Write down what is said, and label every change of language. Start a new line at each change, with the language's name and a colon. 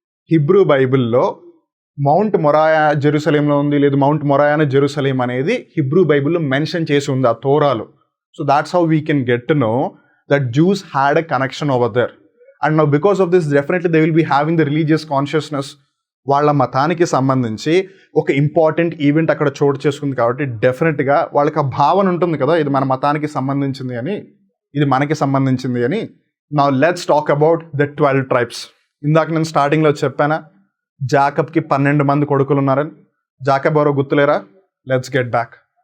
Telugu: Hebrew బైబిల్లో mount మొరాయా జెరూసలేంలో ఉంది లేదు మౌంట్ మొరాయానే జెరూసలేం అనేది హిబ్రూ బైబిల్లో మెన్షన్ చేసి ఉంది ఆ తోరాలో.
English: So that's how we can get to know that Jews had a connection over there. And now because of this, definitely they will be having the religious consciousness.
Telugu: వాళ్ళ మతానికి సంబంధించి ఒక important event అక్కడ చోటు చేసుకుంది కాబట్టి డెఫినెట్గా వాళ్ళకి ఆ భావన ఉంటుంది కదా, ఇది మన మతానికి సంబంధించింది అని, ఇది మనకి సంబంధించింది అని.
English: Now let's talk about the 12 tribes.
Telugu: ఇందాక నేను స్టార్టింగ్లో చెప్పానా జాకబ్కి 12 మంది కొడుకులు ఉన్నారని. జాకబ్ ఎవరో గుర్తులేరా?
English: Let's get back.